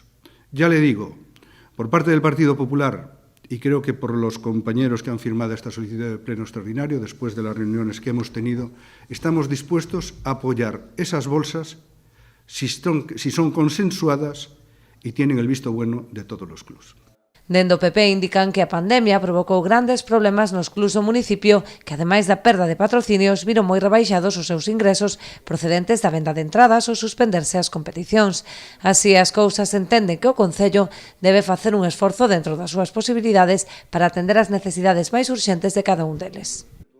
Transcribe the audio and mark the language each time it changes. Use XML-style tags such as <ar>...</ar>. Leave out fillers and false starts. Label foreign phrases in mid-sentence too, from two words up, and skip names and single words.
<es>Ya le digo, por parte del Partido Popular, y creo que por los compañeros que han firmado esta solicitud de pleno extraordinario, después de las reuniones que hemos tenido, estamos dispuestos a apoyar esas bolsas si son consensuadas y tienen el visto bueno de todos los clubs.</es> <gl>Dende o PP indican que a pandemia provocou grandes problemas nos clubs do municipio que, ademais da perda de patrocinios, viron moi rebaixados os seus ingresos procedentes da venda de entradas ou suspenderse as competicións. Así, as cousas entenden que o Concello debe facer un esforzo dentro das súas posibilidades para atender as necesidades máis urxentes de cada un deles.</gl>